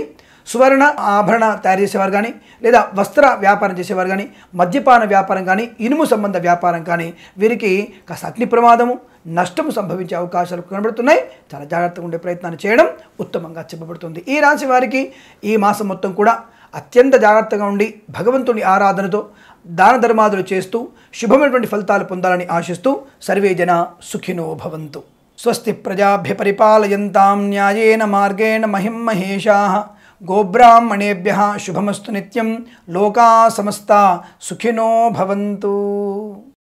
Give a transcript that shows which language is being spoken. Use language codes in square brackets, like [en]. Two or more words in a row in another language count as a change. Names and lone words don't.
[te] సువర్ణ ఆభరణ తయారు చేసేవారు కానీ, లేదా వస్త్ర వ్యాపారం చేసేవారు కానీ, మద్యపాన వ్యాపారం కానీ, ఇనుము సంబంధ వ్యాపారం కానీ వీరికి కాస్త అగ్ని ప్రమాదము, నష్టము సంభవించే అవకాశాలు కనబడుతున్నాయి. చాలా జాగ్రత్తగా ఉండే ప్రయత్నాన్ని చేయడం ఉత్తమంగా చెప్పబడుతుంది. ఈ రాశి వారికి ఈ మాసం మొత్తం కూడా అత్యంత జాగ్రత్తగా ఉండి భగవంతుని ఆరాధనతో దాన ధర్మాదులు చేస్తూ శుభమైనటువంటి ఫలితాలు పొందాలని ఆశిస్తూ [sa] సర్వే జన సుఖినో భవంతు. స్వస్తి ప్రజాభ్య పరిపాలయంతాం న్యాయేన మార్గేణ మహిం మహేషాః. గోబ్రాహ్మణేభ్యః శుభమస్తు నిత్యం. లోకా సమస్తా సుఖినో భవంతు.